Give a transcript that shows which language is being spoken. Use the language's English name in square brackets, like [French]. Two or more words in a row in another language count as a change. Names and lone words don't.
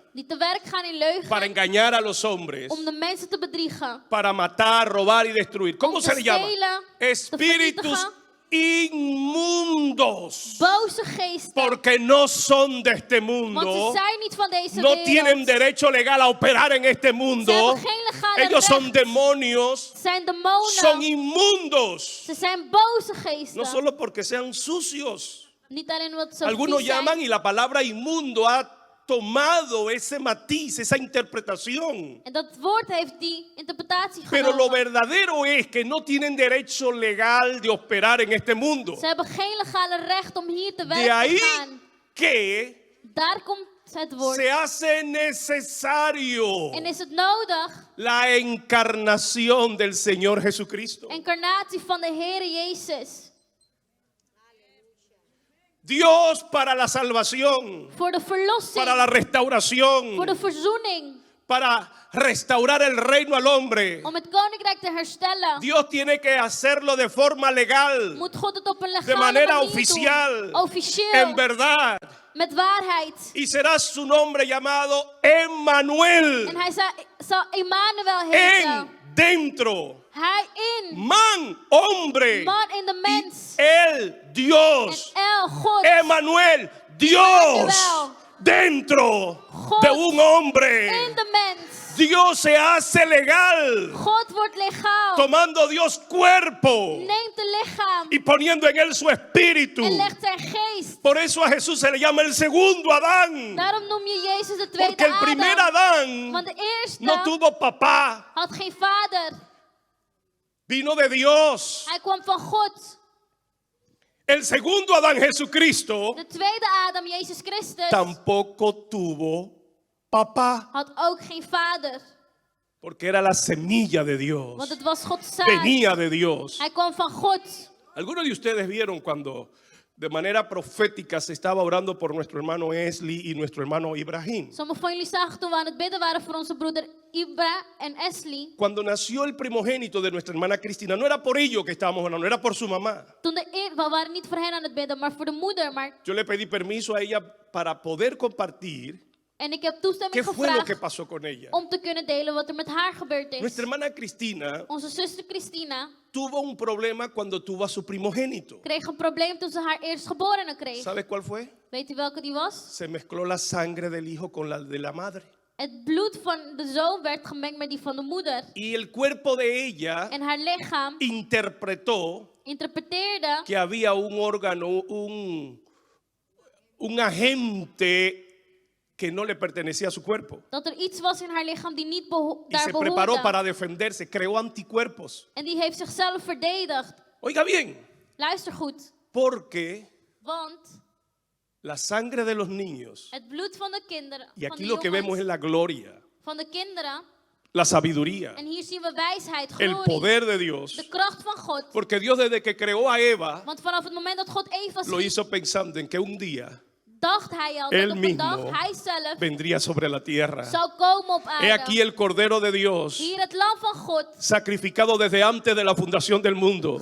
[Dutch] die te werk gaan in leugen [Spanish] para engañar a los hombres, [Dutch] om de mensen te bedriegen? [Spanish] para matar, robar y destruir? ¿Cómo [Dutch] Om [Spanish] se [Dutch] te [Spanish] le llama? [Dutch] stelen, [Spanish] Espíritus [Dutch] te vernietigen. [Spanish] inmundos. [Dutch] Boze geesten. [Spanish] Porque no son de este [Dutch] Want [Spanish] mundo. [Dutch] ze zijn niet van deze [Spanish] No [Dutch] wereld. [Spanish] tienen derecho legal a operar en este [Dutch] Ze [Spanish] mundo. [Dutch] hebben geen legale [Spanish] Ellos son [Dutch] recht. [Spanish] demonios, [Dutch] Ze zijn demonen. [Spanish] son inmundos. [Dutch] Ze zijn boze geesten. [Spanish] No solo porque sean sucios. [Dutch] Niet alleen omdat ze [Spanish] Algunos [Dutch] vies zijn. [Spanish] llaman y la palabra inmundo ha tomado ese matiz, esa interpretación. [Dutch] En dat woord heeft die interpretatie [Spanish] Pero lo [Dutch] genomen. [Spanish] verdadero es que no tienen derecho legal de operar en este mundo. [Dutch] Ze hebben geen legale recht om hier te werk [Spanish] De ahí [Dutch] te gaan. [Spanish] que [Dutch] Daar komt het woord. [Spanish] se hace necesario [Dutch] En is het nodig, [Spanish] la encarnación del Señor Jesucristo. [Dutch] incarnatie van de Heer Jezus. [Spanish] Dios para la salvación, [Dutch] Voor de verlossing. [Spanish] para la [Dutch] Voor [Spanish] restauración, [Dutch] de verzoening. [Spanish] para restaurar el reino al hombre. [Dutch] Om het koninkrijk te herstellen. [Spanish] Dios tiene que hacerlo de forma legal, [Dutch] Moet God het op een [Spanish] de [Dutch] legale [Spanish] manera [Dutch] manier [Spanish] oficial, [Dutch] doen. Officieel. [Spanish] en verdad. [Dutch] Met waarheid. [Spanish] Y será su nombre llamado Emmanuel. [Dutch] En hij zal Emmanuel heten. [Spanish] En, dentro, [Dutch] Hij in. [Spanish] man, hombre. [Dutch] Man in de mens. [Spanish] El, [Dutch] En [Spanish] Dios. [Dutch] El, God. [Spanish] Emmanuel, Dios. [Dutch] Emmanuel. [Spanish] Dentro [Dutch] God [Spanish] de un hombre. [Dutch] in de mens. [Spanish] Dios se hace legal, [Dutch] God wordt legaal. [Spanish] tomando Dios cuerpo [Dutch] Neemt de lichaam. [Spanish] y poniendo en él su espíritu. [Dutch] En legt zijn geest. [Spanish] Por eso a Jesús se le llama el segundo Adán, [Dutch] Daarom noem je Jezus de tweede [Spanish] porque el primer [Dutch] Adam. [Spanish] Adán [Dutch] Want de eerste [Spanish] no tuvo papá, [Dutch] had geen vader. [Spanish] vino de Dios. [Dutch] Hij kwam van God. [Spanish] El segundo Adán, Jesucristo, [Dutch] De tweede Adam, Jezus Christus, [Spanish] tampoco tuvo papá, [Dutch] had ook geen vader. [Spanish] porque era la semilla de [Dutch] Want [Spanish] Dios, [Dutch] het was Gods zaad. [Spanish] venía de Dios. [Dutch] Hij kwam van God. [Spanish] Algunos de ustedes vieron cuando de manera profética se estaba orando por nuestro hermano Esli y nuestro hermano Ibrahim. [Dutch] Sommigen van jullie zagen toen we aan het bidden waren voor onze broeder Ibra en Esli. [Spanish] Cuando nació el primogénito de nuestra hermana Cristina, no era por ello que estábamos orando, era por su mamá. [Dutch] We waren niet voor hen aan het bidden, maar voor de moeder. [Spanish] Yo le pedí permiso a ella para poder compartir [Dutch] En ik heb toestemming [Spanish] qué fue lo que [Dutch] gevraagd [Spanish] pasó con ella. [Dutch] om te kunnen delen wat er met haar gebeurd is. [Spanish] Nuestra hermana Cristina [Dutch] Onze zuster Christina [Spanish] tuvo un problema cuando tuvo a su primogénito. [Dutch] kreeg een probleem toen ze haar eerstgeborene kreeg. [Spanish] ¿Sabes cuál fue? [Dutch] Weet u welke die was? [Spanish] Se mezcló la sangre del hijo con la de la madre. [Dutch] Het bloed van de zoon werd gemengd met die van de moeder. [Spanish] Y el cuerpo de ella [Dutch] En haar lichaam [Spanish] interpretó [Dutch] interpreteerde [Spanish] que había un órgano, un agente que no le pertenecía a su cuerpo. [Dutch] dat er iets was in haar lichaam die niet [Spanish] Y [Dutch] daar [Spanish] se preparó [Dutch] behoorde. [Spanish] para defenderse, creó anticuerpos. [Dutch] En die heeft zichzelf verdedigd. [Spanish] Oiga bien, [Dutch] Luister goed. [Spanish] porque [Dutch] Want [Spanish] la sangre de los niños, [Dutch] het bloed van de kinderen, [Spanish] y [Dutch] van [Spanish] aquí [Dutch] de [Spanish] lo que vemos [Dutch] jongens, [Spanish] es la gloria, [Dutch] van de kinderen, [Spanish] la sabiduría, [Dutch] en hier zien we wijsheid, [Spanish] el [Dutch] glorie, [Spanish] poder de Dios. [Dutch] de kracht van God. [Spanish] Porque Dios desde que creó a Eva, [Dutch] Want vanaf het moment dat God Eva [Spanish] lo [Dutch] schiep, [Spanish] hizo pensando en que un día [Dutch] dacht hij al [Spanish] Él [Dutch] dat op een dag [Spanish] mismo [Dutch] hij zelf [Spanish] vendría sobre la tierra. [Dutch] zou komen op [Spanish] He aquí [Dutch] aarde. [Spanish] el Cordero de Dios, [Dutch] Hier het lam van God, [Spanish] sacrificado desde antes de la fundación del mundo.